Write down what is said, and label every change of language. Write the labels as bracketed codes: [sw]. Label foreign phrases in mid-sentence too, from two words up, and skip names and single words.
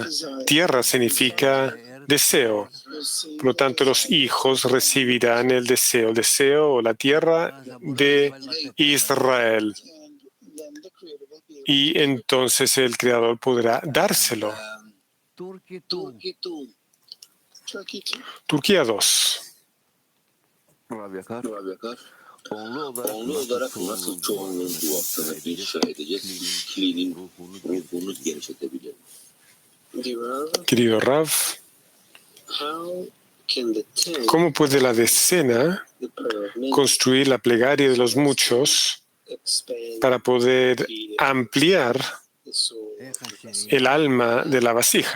[es] Tierra significa deseo. Por lo tanto, los hijos recibirán el deseo o la tierra de Israel. Y entonces el Creador podrá dárselo. Turquía 2. [tr] Onlu olarak nasıl çoğunluğun bu haftada inşa edecek kişiliğinin ruhunu genişletebilir? [es] Querido Rav, ¿cómo puede la decena construir la plegaria de los muchos para poder ampliar el alma de la vasija?